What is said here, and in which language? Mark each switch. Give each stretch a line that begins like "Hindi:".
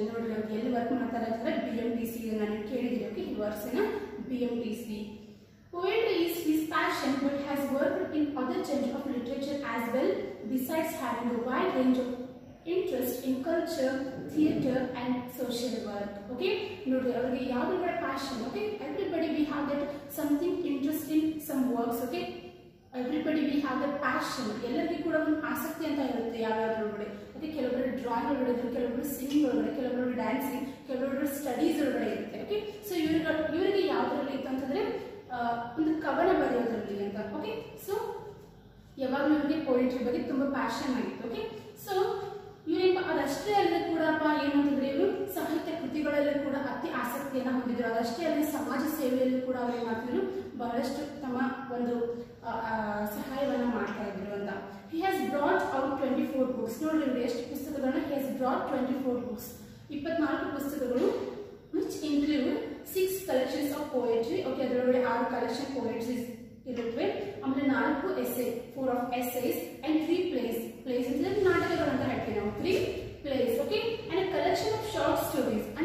Kannada: ನೋಡಿ ಎಲ್ಲಿ ವರ್ಕ್ ಮಾಡ್ತಾರೆ ಅಂತಂದ್ರೆ BMTC. ನಾನು ಕೇಳಿದ್ದೀನಿ.
English: Okay, he works in a BMTC. Poetry is his passion, but has worked in other genres of literature as well, besides having a wide range of interest in culture, theatre and social work.
Kannada: Okay, ನೋಡಿ ಅವರಿಗೆ ಯಾವುದು ಕೂಡ passion.
English: Okay, everybody we have that something interesting, some works. Okay, everybody we have that passion.
Kannada: ಎಲ್ಲರಿಗೂ ಕೂಡ ಒಂದು ಆಸಕ್ತಿ ಅಂತ ಇರುತ್ತೆ ಯಾವ್ಯಾವ್ದ್ರ ಒಳಗಡೆ. ಓಕೆ, ಕೆಲವೊಬ್ಬರು ಡ್ರಾಯಿಂಗ್ ಒಳಗಡೆ ಇದ್ರು, ಕೆಲವೊಬ್ಬರು ಸಿಂಗಿಂಗ್ ಒಳಗಡೆ, ಕೆಲವೊಬ್ಬರು ಡ್ಯಾನ್ಸಿಂಗ್, ಕೆಲವೊಬ್ಬರು ಸ್ಟಡೀಸ್ ಒಳಗಡೆ ಇರುತ್ತೆ. ಓಕೆ, ಸೊ ಇವರಿಗೆ ಯಾವ್ದ್ರಲ್ಲಿ ಇತ್ತು ಅಂತಂದ್ರೆ ಒಂದು ಕವನ ಬರೆಯೋದ್ರಲ್ಲಿ ಅಂತ. ಓಕೆ, ಸೊ ಯಾವಾಗಲೂ ಇವರಿಗೆ ಪೋಯಿಟ್ರಿ ಬಗ್ಗೆ ತುಂಬಾ ಪ್ಯಾಷನ್ ಆಗಿತ್ತು. ಓಕೆ, ಸೊ ಇವರೇಪ ಅದಷ್ಟೇ ಅಲ್ಲದೆ ಕೂಡಪ್ಪ ಏನು ಅಂತಂದ್ರೆ ಇವರು ಸಾಹಿತ್ಯ ಕೃತಿಗಳಲ್ಲೂ ಕೂಡ ಅತಿ ಆಸಕ್ತಿಯನ್ನ ಹೊಂದಿದ್ರು. ಅದಷ್ಟೇ ಅಲ್ಲದೆ ಸಮಾಜ ಸೇವೆಯಲ್ಲೂ ಕೂಡ ಅವ್ರು ಏನ್ ಮಾಡ್ತಿದ್ರು, ಬಹಳಷ್ಟು ತಮ್ಮ ಒಂದು ಸಹಾಯವನ್ನ ಮಾಡ್ತಾ ಇದ್ರು ಅಂತ.
English: he has brought out 24 books.
Kannada: ನೋಡಿ ಇವರು ಎಷ್ಟು ಪುಸ್ತಕಗಳನ್ನ
English: he has brought 24 books,
Kannada: 24 ಪುಸ್ತಕಗಳು,
English: which include 6 collections of poetry.
Kannada: Okay, ಅದರೊಳಗಡೆ
English: 6 collection poetries
Kannada: ಇರುತ್ತವೆ. ಆಮೇಲೆ
English: 4 essay, 4 of essays and 3 plays
Kannada: ಅಂದ್ರೆ ನಾಟಕಗಳು ಅಂತ ಹೇಳ್ತೀವಿ ನಾವು, 3 plays.
English: Okay, and a collection of short stories.